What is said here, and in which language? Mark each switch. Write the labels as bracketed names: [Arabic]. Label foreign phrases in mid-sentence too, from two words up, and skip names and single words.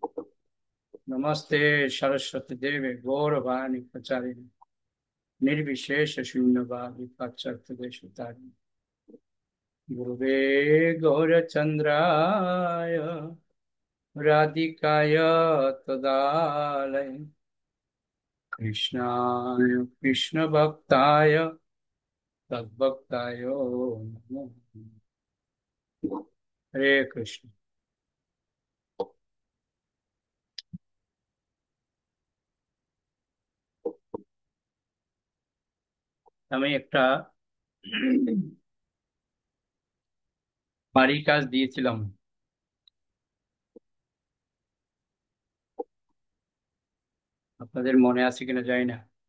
[Sanskrit] नमस्ते सरस्वती देवे गौरवाणी प्रचारिणे निर्विशेष शून्यवादी पाश्चात्य देशतारिणे गुरुवे गौरचंद्राय राधिकाय तदालय कृष्णाय कृष्ण भक्ताय तद्भक्ताय नमो। हरे कृष्ण। [Bangla] আমি একটা বাড়ির কাজ দিয়েছিলাম, আপনাদের মনে আছে কিনা জানি না।